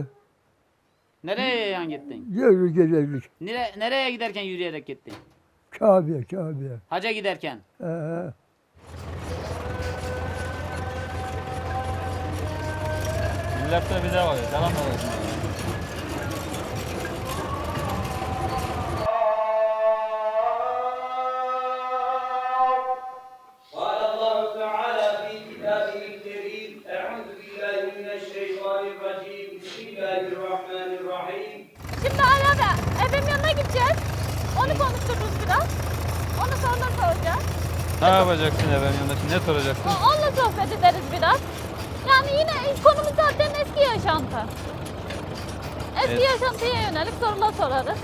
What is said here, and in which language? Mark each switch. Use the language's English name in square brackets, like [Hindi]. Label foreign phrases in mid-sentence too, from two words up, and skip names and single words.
[Turkish] Nereye yan gittin? Gelirdik. Nereye giderken yürüyerek gittin? Kabe'ye. Haca giderken. Millet de bize bakıyor. [Arabic] سلام عليكم. قال الله تعالى في كتابه الكريم أعوذ بالله من الشيطان الرجيم بسم الله الرحمن الرحيم. [Turkish] Şimdi arada efem yanına gideceğiz. Onu konuştururuz biraz. Ona sorular soracağız. Ne yapacaksın efendim yanında? Ne soracaksın? Onunla sohbet ederiz biraz. Yani yine ilk konumuz zaten eski yaşantı. Eski yaşantıya yönelik sorular sorarız.